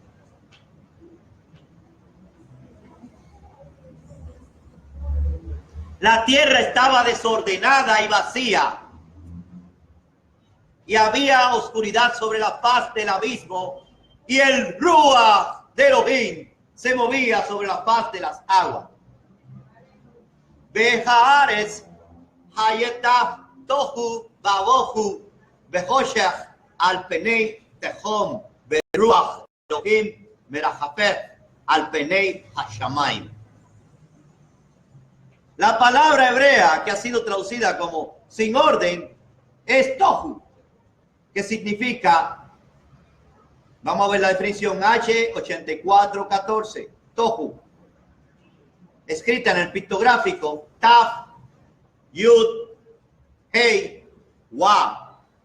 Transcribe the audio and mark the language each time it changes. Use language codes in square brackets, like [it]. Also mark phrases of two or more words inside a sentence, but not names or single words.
[es] La tierra estaba desordenada y vacía. Y había oscuridad sobre la faz del abismo, y el Ruach de Elohim se movía sobre la faz de las aguas. [he] והארץ היתה תהו ובהו וחשך על פני תהום ורוח אלהים מרחפת על פני השמים. [es] La palabra hebrea que ha sido traducida como sin orden es tohu, que significa, vamos a ver la definición, H8414, tohu, escrita en el pictográfico Taf, Yud, Hei, Wa.